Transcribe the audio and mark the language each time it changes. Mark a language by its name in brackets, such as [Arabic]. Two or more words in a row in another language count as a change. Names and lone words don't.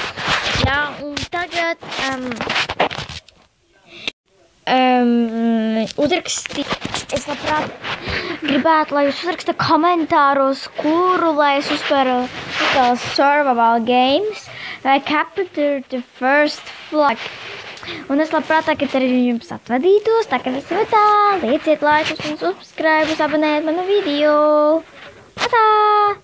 [Latvian] Jā, un tagad uzrakstīt. Es labprāt gribētu, lai jūs uzraksta komentāros, kuru, lai es uzspēru [English] survival games, [Latvian] vai [English] capture the first flag. [Latvian] Un es labprāt tagad arī jums atvadītos, tā ka visi tā, lieciet laikus un subscribe, abonējiet manu video. Tā!